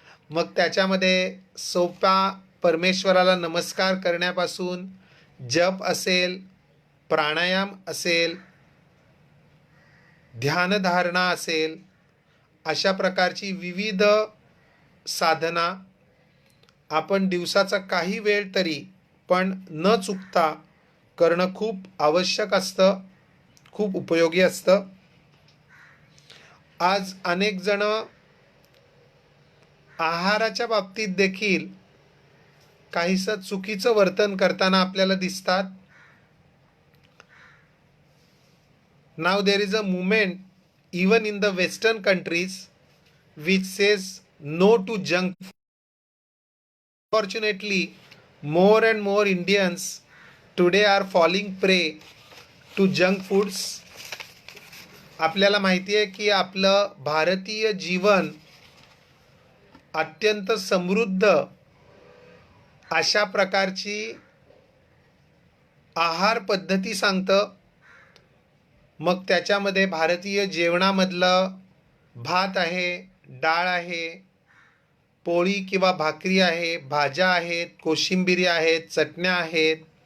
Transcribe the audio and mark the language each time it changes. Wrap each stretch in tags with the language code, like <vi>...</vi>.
<mr>मग त्याच्यामध्ये सोपा परमेश्वराला नमस्कार करण्यापासून जप असेल, प्राणायाम असेल, ध्यानधारणा असेल, अशा प्रकारची विविध साधना आपण दिवसाचा काही वेळ तरी पण न चुकता करणं खूप आवश्यक असतं, खूप उपयोगी असतं। आज अनेक जण आहाराच्या बाबतीत देखील काहीसं चुकीचं वर्तन करताना आपल्याला दिसतात।</mr> <en>Now there is a movement even in the western countries which says no to junk food. Fortunately, more and more Indians today are falling prey to junk foods.</en> <mr>आपल्याला माहिती आहे की आपलं भारतीय जीवन अत्यंत समृद्ध अशा प्रकारची आहार पद्धती सांगतं। मग त्याच्यामध्ये भारतीय जेवणामधलं भात आहे, डाळ आहे, पोळी किंवा भाकरी आहे, भाज्या आहेत, कोशिंबिरी आहेत, चटण्या आहेत।</mr>